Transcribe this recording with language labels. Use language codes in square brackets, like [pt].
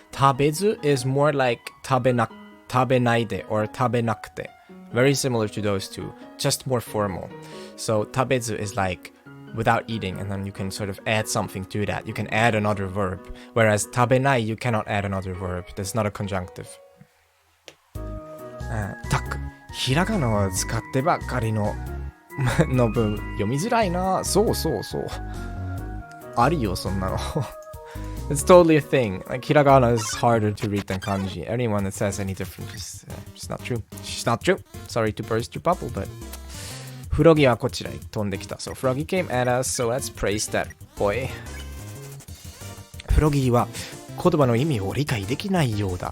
[en] Tabezu is more like tabenaide or tabenakute. Very similar to those two, just more formal. So tabezu is like without eating, and then you can sort of add something to that. You can add another verb. Whereas tabenai, you cannot add another verb. That's not a conjunctive. [ja] ひらがなを使ってばっかりの文読みづらいな。そう。あるよ、そんなの。 [en] It's totally a thing. Like, hiragana is harder to read than kanji. Anyone that says any different is just not true. It's not true. Sorry to burst your bubble, but... [ja] Furogi wa kochira ni tonde kita. [en] So Furogi came at us, so let's praise that boy. [ja] Furogi wa kotoba no imi o rikai dekinai you da.